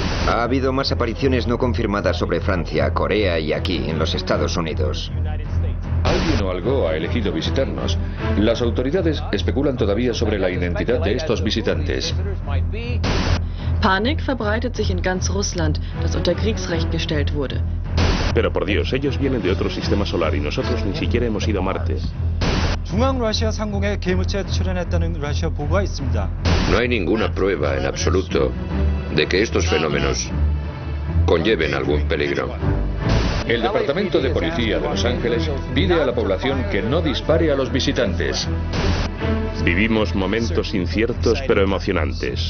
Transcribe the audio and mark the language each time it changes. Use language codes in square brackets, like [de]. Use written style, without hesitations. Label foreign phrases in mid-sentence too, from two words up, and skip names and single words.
[es] Ha habido más apariciones no confirmadas sobre Francia, Corea y aquí, en los Estados Unidos. Alguien o algo ha elegido visitarnos. Las autoridades especulan todavía sobre la identidad de estos visitantes. [de] Panik verbreitet sich in ganz Russland, das unter Kriegsrecht gestellt wurde. [es] Pero por Dios, ellos vienen de otro sistema solar y nosotros ni siquiera hemos ido a Marte. [ko] 중앙러시아 상공에 괴물체가 출현했다는 러시아 보고가 있습니다. [es] No hay ninguna prueba en absoluto de que estos fenómenos conlleven algún peligro. El Departamento de Policía de Los Ángeles pide a la población que no dispare a los visitantes. Vivimos momentos inciertos pero emocionantes.